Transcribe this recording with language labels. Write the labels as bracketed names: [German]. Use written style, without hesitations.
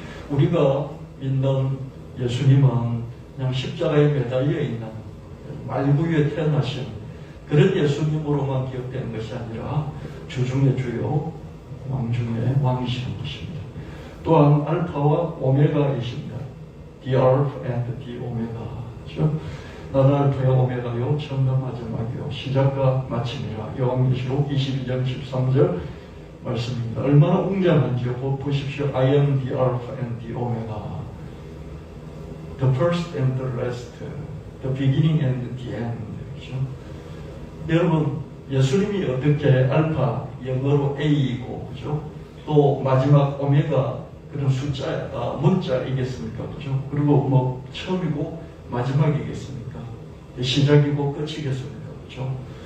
[Korean] 우리가 믿는 예수님은 그냥 십자가에 매달려 있는 말구유에 태어나신 그런 예수님으로만 기억되는 것이 아니라 주중의 주요, 왕중의 왕이시는 것입니다. 또한 알파와 오메가이십니다. [English] The Alpha and the Omega. [Korean] 그렇죠? 나는 알파요 오메가요 처음과 마지막이요 시작과 마침이라. 요한계시록 22장 13절 말씀입니다. 얼마나 웅장한지요. 보십시오. [English] I am the Alpha and the Omega, the first and the last, the beginning and the end. [Korean] 그렇죠? 여러분, 예수님이 어떻게 알파, 영어로 A이고, 그죠? 또 마지막 오메가, 그런 숫자, 문자이겠습니까? 그죠? 그리고 뭐, 처음이고, 마지막이겠습니까? 시작이고, 끝이겠습니까? 그죠?